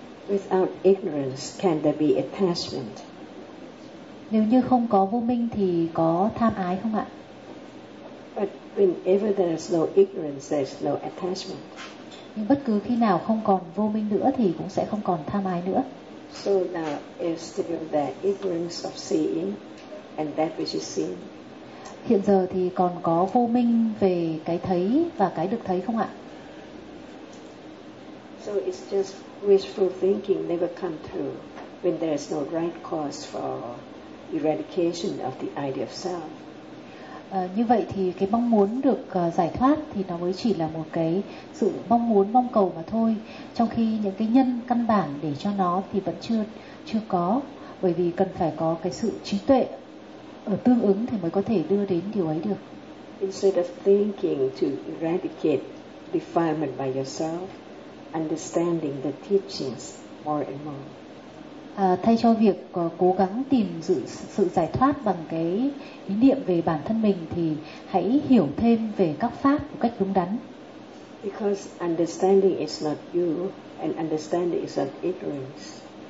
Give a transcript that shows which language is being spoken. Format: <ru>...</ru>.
<en>Without ignorance, can there be attachment?</en> <vi>Nếu như không có vô minh thì có tham ái không ạ?</vi> <en>But whenever there is no ignorance, there is no attachment.</en> <vi>Nhưng bất cứ khi nào không còn vô minh nữa thì cũng sẽ không còn tham ái nữa.</vi> <en>So now is still the ignorance of seeing and that which is seen.</en> <vi>Hiện giờ thì còn có vô minh về cái thấy và cái được thấy không ạ?</vi> <en>So it's just wishful thinking never come true when there is no right cause for eradication of the idea of self.</en> <vi>Như vậy thì cái mong muốn được giải thoát thì nó mới chỉ là một cái sự mong muốn, mong cầu mà thôi, trong khi những cái nhân căn bản để cho nó thì vẫn chưa có, bởi vì cần phải có cái sự trí tuệ ở tương ứng thì mới có thể đưa đến điều ấy được.</vi> <en>Instead of thinking to eradicate defilement by yourself, understanding the teachings more and more.</en> <vi>Thay cho việc cố gắng tìm sự giải thoát bằng cái ý niệm về bản thân mình thì hãy hiểu thêm về các pháp một cách đúng đắn.</vi> <en>Because understanding is not you and understanding is not ignorance.</en>